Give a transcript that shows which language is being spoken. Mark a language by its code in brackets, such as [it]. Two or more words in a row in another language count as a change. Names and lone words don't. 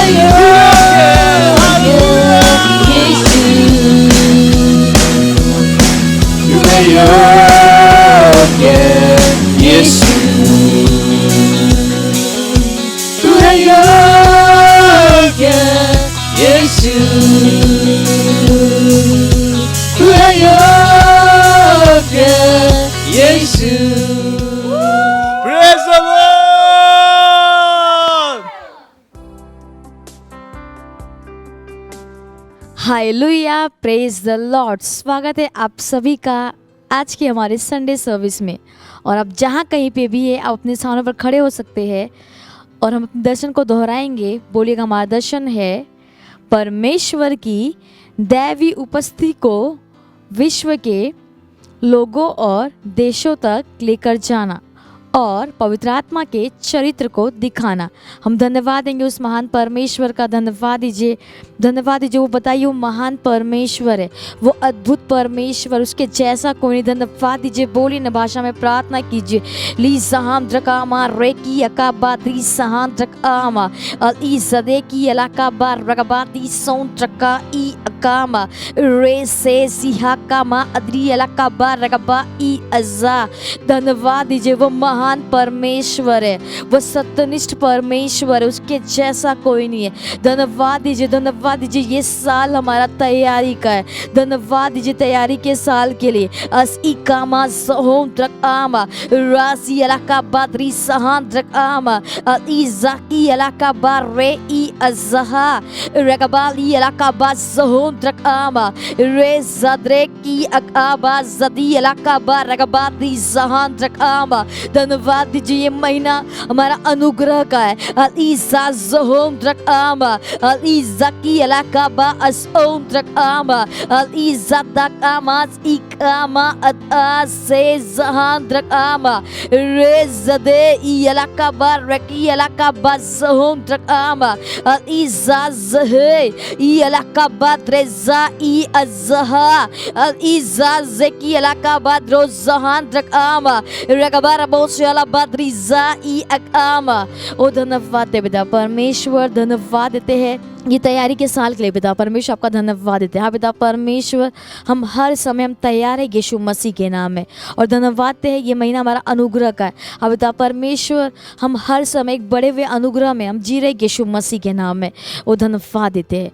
[hi] यीशु। तू है योग्य यीशु, तू है योग्य यीशु। [en] Praise the Lord! [hi] हालेलुया, [en] Praise the Lord. [hi] स्वागत है आप सभी का आज के हमारे [en] Sunday service [hi] में। और आप जहाँ कहीं पे भी है, आप अपने स्थानों पर खड़े हो सकते हैं और हम अपने दर्शन को दोहराएंगे। बोलिएगा, हमारा दर्शन है परमेश्वर की दैवी उपस्थिति को विश्व के लोगों और देशों तक लेकर जाना और पवित्र आत्मा के चरित्र को दिखाना। हम धन्यवाद देंगे उस महान परमेश्वर का। धन्यवाद दीजिए वो बताइए वो महान परमेश्वर है, वो अद्भुत परमेश्वर, उसके जैसा कोई नहीं। धन्यवाद दीजिए, बोलिए न भाषा में प्रार्थना कीजिए। ली सहाम द्रकामा रेकी अकाबादी सहान द्रकामा अल ज़दे की अलाकाबा रगबादी सौन द्रका ई अकामा रे से सिहा कामा अदरी अलाकाबा रगबा ई अज़ा। धन्यवाद दीजिए, वो महान परमेश्वर है, वो सत्यनिष्ठ परमेश्वर है, उसके जैसा कोई नहीं है। धन्यवाद दीजिए ये साल हमारा तैयारी का है। धन्यवाद दीजिए तैयारी के साल के लिए। अस इकामा सहोम द्रकामा रासी अलाका बादरी सहान द्रकामा इजाकी अलाका बारे ई अज़हा रगबाली अलाका बा सहोम द्रकामा रे ज़दरे की अकाबा ज़दी अलाका बा रगबादी सहान द्रकामा। धन्यवाद दीजिए ये महीना हमारा अनुग्रह का है। अलीज़ा ज़होम द्रकामा अलीज़ाकी अलाका बा असओम द्रकामा अलीज़ा दकामा इकामा अता से ज़हान द्रकामा रे ज़दे ई अलाका बा रकी अलाका बा ज़होम द्रकामा अलीज़ा ज़हे ई अलाका बा द्रेज़ा ई अज़हा अलीज़ा ज़की अलाका बा द्रो ज़हान द्रकामा रगबारा बोशला बद्रीज़ा ई अकामा। ओ धन्यवाद दे पिता परमेश्वर, धन्यवाद देते हैं ये तैयारी के साल के लिए पिता परमेश्वर, आपका धन्यवाद देते हैं। हाँ पिता परमेश्वर, हम हर समय हम तैयार है यीशु मसीह के नाम में, और धन्यवाद देते हैं ये महीना हमारा अनुग्रह का है। हाँ पिता परमेश्वर, हम हर समय एक बड़े हुए अनुग्रह में हम जी रहे यीशु मसीह के नाम में, वो धन्यवाद देते हैं।